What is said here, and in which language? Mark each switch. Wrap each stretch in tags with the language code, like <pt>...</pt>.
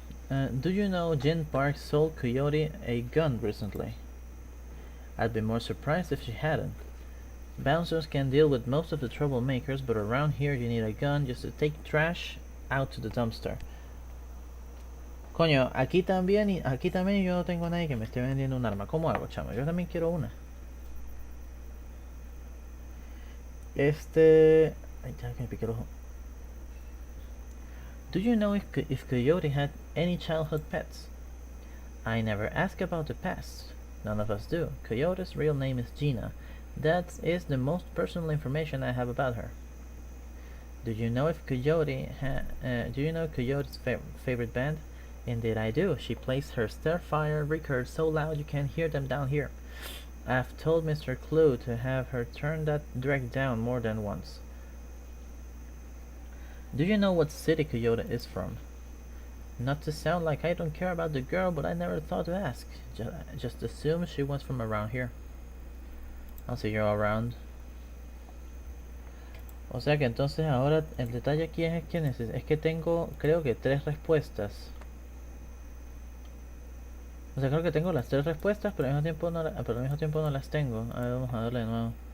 <en>Do you know Jen Park sold Coyote a gun recently? I'd be more surprised if she hadn't. Bouncers can deal with most of the troublemakers, but around here you need a gun just to take trash out to the dumpster.</en> <es>Coño, aquí también yo no tengo a nadie que me esté vendiendo un arma. ¿Cómo hago, chamo? Yo también quiero una. Ay, ya que me piqué el ojo.</es> <en>Do you know if Coyote had any childhood pets? I never ask about the past. None of us do. Coyote's real name is Gina. That is the most personal information I have about her. Do you know Coyote's favorite band? Indeed I do. She plays her Starfire records so loud you can hear them down here. I've told Mr. Clue to have her turn that direct down more than once. Do you know what city Coyote is from? Not to sound like I don't care about the girl, but I never thought to ask. Just assume she was from around here. I'll see you're around.</en> <es>O sea que entonces ahora el detalle aquí es que tengo, creo que 3 respuestas. O sea, creo que tengo las 3 respuestas, pero al mismo tiempo no las tengo. A ver, vamos a darle de nuevo.</es>